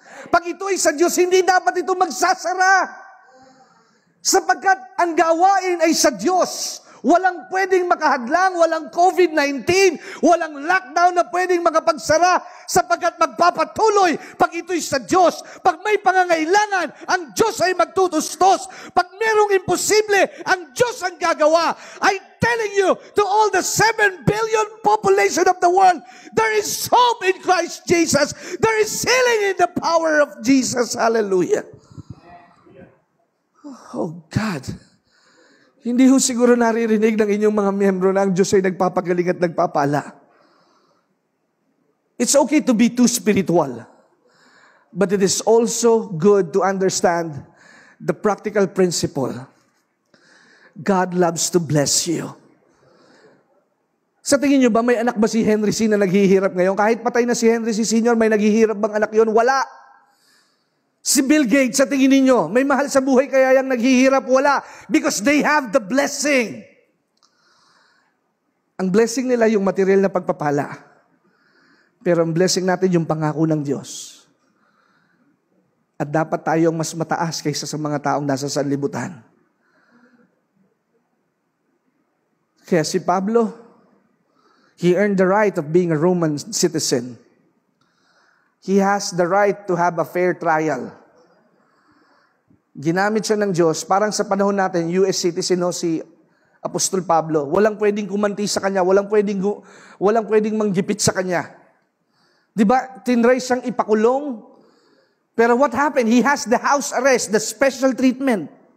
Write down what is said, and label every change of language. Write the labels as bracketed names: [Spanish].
[Filipino] Pag ito ay sa Diyos, hindi dapat ito magsasara. Sapagkat ang gawain ay sa Diyos. Walang pwedeng makahadlang, walang COVID-19, walang lockdown na pwedeng makapagsara sapagkat magpapatuloy pag ito'y sa Diyos. Pag may pangangailangan, ang Diyos ay magtutustos. Pag merong imposible, ang Diyos ang gagawa. [English] I'm telling you, to all the 7 billion population of the world, there is hope in Christ Jesus. There is healing in the power of Jesus. Hallelujah. Oh God. [Filipino] Hindi ho siguro naririnig ng inyong mga miyembro na ang Diyos ay nagpapagaling at nagpapala. [English] It's okay to be too spiritual. But it is also good to understand the practical principle. God loves to bless you. [Filipino] Sa tingin nyo ba, may anak ba si Henry C. na naghihirap ngayon? Kahit patay na si Henry C. Sr., may naghihirap bang anak yon? Wala. Si Bill Gates, sa tingin ninyo, may mahal sa buhay kaya yung naghihirap? Wala. [English] Because they have the blessing. [Filipino] Ang blessing nila yung material na pagpapala. Pero ang blessing natin yung pangako ng Diyos. At dapat tayong mas mataas kaysa sa mga taong nasa sanlibutan. Kaya si Pablo, [English] he earned the right of being a Roman citizen. He has the right to have a fair trial. [Filipino] Ginamit siya ng Diyos, parang sa panahon natin, US citizen si Apostol Pablo. Walang pwedeng kumanti sa kanya, walang pwedeng manggipit sa kanya. Di ba? Tinry siyang ipakulong. Pero [English] what happened? He has the house arrest, the special treatment.